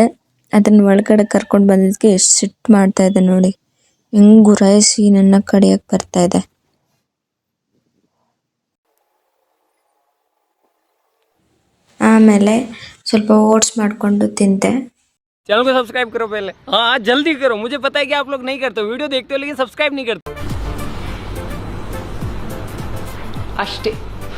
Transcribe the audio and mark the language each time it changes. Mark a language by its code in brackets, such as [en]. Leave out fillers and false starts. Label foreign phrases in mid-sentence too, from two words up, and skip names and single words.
[kn] ಅದನ್ನು ಒಳಗಡೆ ಕರ್ಕೊಂಡು ಬಂದಿದ್ದಕ್ಕೆ ಎಷ್ಟು ಸಿಟ್ಟು ಮಾಡ್ತಾ ಇದೆ ನೋಡಿ, ಹೆಂಗೆ ಗುರಾಯಿಸಿ ನನ್ನ ಕಡಿಯೋಕ್ಕೆ ಬರ್ತಾ ಇದೆ. ಆಮೇಲೆ ಸ್ವಲ್ಪ ಓಟ್ಸ್ ಮಾಡಿಕೊಂಡು ತಿಂದೆ. [hi] चैनल को सब्सक्राइब करो पहले, हाँ जल्दी करो, मुझे पता है कि आप लोग नहीं करते, वीडियो देखते हो लेकिन सब्सक्राइब नहीं करते. [kn] अष्टे